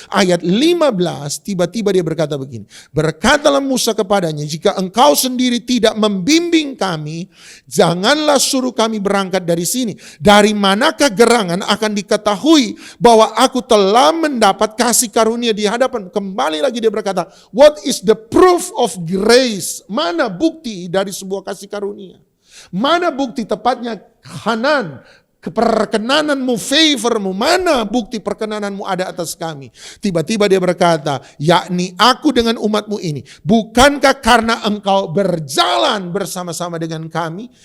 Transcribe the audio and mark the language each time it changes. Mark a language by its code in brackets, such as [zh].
[id] Ayat 15 tiba-tiba dia berkata begini, berkatalah Musa kepadanya, jika engkau sendiri tidak membimbing kami, janganlah suruh kami berangkat dari sini. Dari manakah gerangan akan diketahui bahwa aku telah mendapat kasih karunia di hadapan. Kembali lagi dia berkata, [en] what is the proof of grace? [id] Mana bukti dari sebuah kasih karunia? Mana bukti tepatnya Hanan, perkenananmu, favormu, mana bukti perkenananmu ada atas kami? Tiba-tiba dia berkata, yakni aku dengan umatmu ini, bukankah karena engkau berjalan bersama-sama dengan kami?